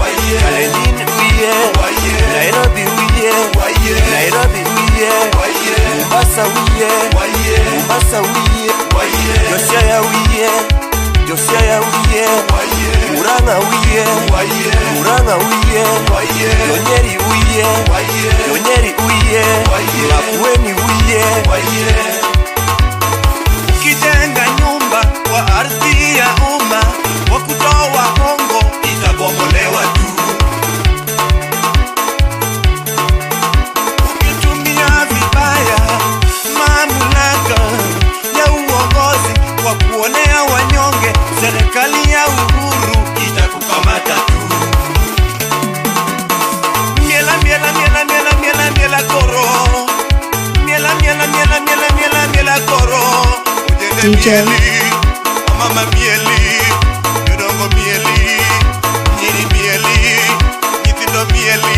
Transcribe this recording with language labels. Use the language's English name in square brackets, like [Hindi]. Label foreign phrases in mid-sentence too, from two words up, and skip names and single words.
[Luo (Kenya and Tanzania)] Nairobi wiye, Mombasa wiye, Josiaya wiye, Murang'a wiye, Nyeri wiye, Makueni wiye. [Swahili] Ukijenga nyumba kwa ardhi ya umma, kwa kutoa hongo itabomolewa tu. Ukitumia vibaya mamlaka ya uongozi kwa kuonea wanyonge, serikali ya Uhuru itakukamata tu. [Luo (Kenya and Tanzania)] Miela koro, miela koro. Ujende DJ. mieli, mama mieli, yodongo mieli, nyiri mieli, nyithindo mieli.